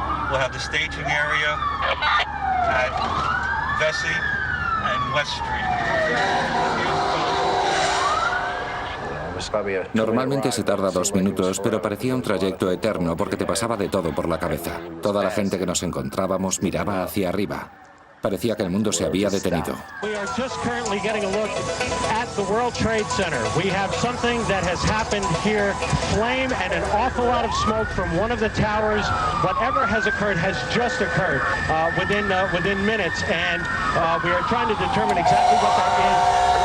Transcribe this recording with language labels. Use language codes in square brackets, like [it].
[en] We'll have the staging area at Vesey and West Street. [es] Normalmente se tarda 2 minutos, pero parecía un trayecto eterno porque te pasaba de todo por la cabeza. Toda la gente que nos encontrábamos miraba hacia arriba. Parecía que el mundo se había detenido. [en] We are just currently getting a look at the World Trade Center. We have something that has happened here. Flame and an awful lot of smoke from one of the towers. Whatever has occurred has just occurred within minutes, and we are trying to determine exactly what that is.